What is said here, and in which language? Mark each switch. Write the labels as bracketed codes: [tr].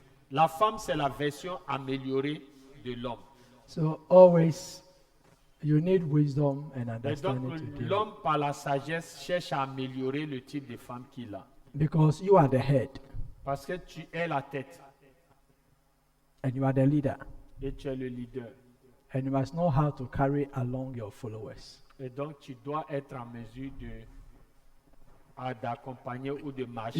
[fr] La femme, c'est la version améliorée de l'homme. [en] So always you need wisdom and [fr] Et donc, [en] understanding to deal. [fr] l'homme, par la sagesse, cherche à améliorer le type de femme qu'il a. [en] Because you are the head [fr] Parce que tu es la tête [en] and you are the leader. [fr] et tu es le leader. [en] And you must know how to carry along your followers. [fr] Et donc, tu dois être en mesure d'accompagner ou de marcher.